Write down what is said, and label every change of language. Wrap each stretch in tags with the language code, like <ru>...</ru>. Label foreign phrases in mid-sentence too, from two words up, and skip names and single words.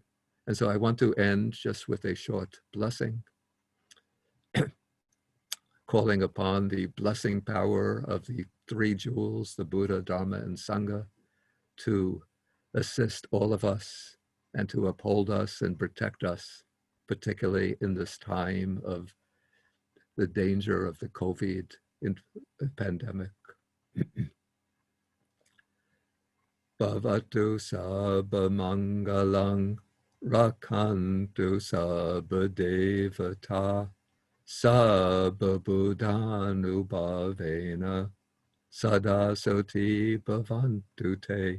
<en>And so I want to end just with a short blessing, calling upon the blessing power of the three jewels, the Buddha, Dharma, and Sangha, to assist all of us and to uphold us and protect us, particularly in this time of the danger of the COVID pandemic.</en> <pi>Bhavatu sabba mangalang, rakantu sabba devata, sabba buddhanubhavena, sada soti bhavantu te.</pi>